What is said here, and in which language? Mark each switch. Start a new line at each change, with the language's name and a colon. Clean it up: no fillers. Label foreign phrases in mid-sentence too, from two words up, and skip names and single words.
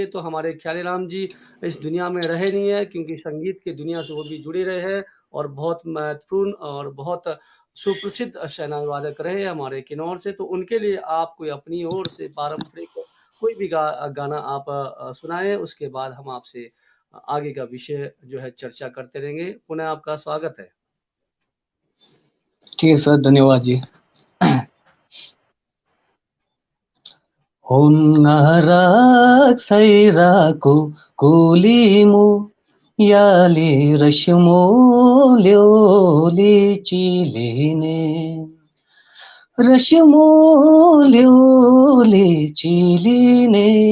Hindi: तो हमारे ख्यालीराम जी इस दुनिया में रहे नहीं है, क्योंकि संगीत की दुनिया से वो भी जुड़े रहे हैं और बहुत महत्वपूर्ण और बहुत सुप्रसिद्ध शहनाई वादक रहे हमारे किन्नौर से। तो उनके लिए आप कोई अपनी ओर से पारंपरिक कोई भी गाना आप सुनाएं, उसके बाद हम आपसे आगे का विषय जो है चर्चा करते रहेंगे। पुनः आपका स्वागत है। ठीक है सर, धन्यवाद जी। हुन्नाराक सैराको कोलिमो याले रश्मो ल्योले चिलेने रश्मो ल्योले चिलेने